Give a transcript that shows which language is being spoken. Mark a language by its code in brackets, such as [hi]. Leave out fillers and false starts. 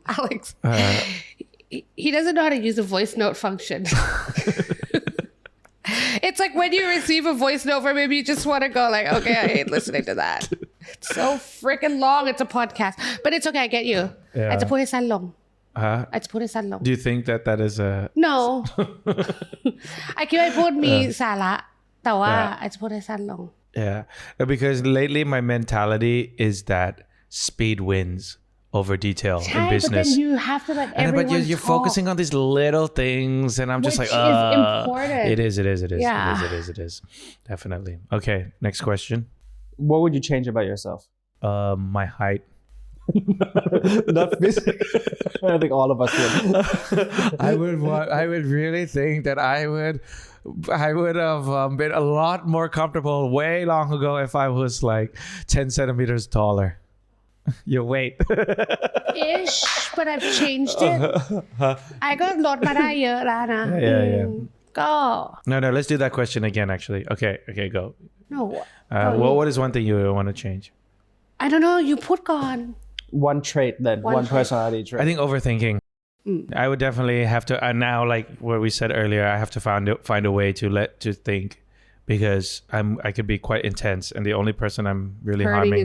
[en] Alex he doesn't know how to use a voice note function it's like when you receive a voice note or maybe you just want to go like okay I hate listening to that it's so freaking long it's a podcast but it's okay I get you [th] อาจจะพูดให้สั้นลงอาจจะพูดให้สั้นลง [en] do you think that is a [th] no ไอ้คิดว่าพูดมีสาระแต่ว่าอาจจะพูดให้สั้นลง [en] yeah because lately my mentality is that speed wins over detail in business but then you have to let everyone but you're focusing on these little things and I'm just like which is important it is yeah. it is definitely okay next question what would you change about yourself my height not physical I think all of us would I would really think that I would have been a lot more comfortable way long ago if I was like 10 centimeters taller your weight ish but I've changed it I [th] ก็ลดมาได้เยอะแล้วนะ [en] yeah [th] ก็ [en] no let's do that question again actually okay go no what is one thing you want to change I don't know you [th] พูดก่อน [en] one trait then one personality trait I think overthinking I would definitely have to and now like what we said earlier I have to find a way to think because I could be quite intense and the only person I'm really harming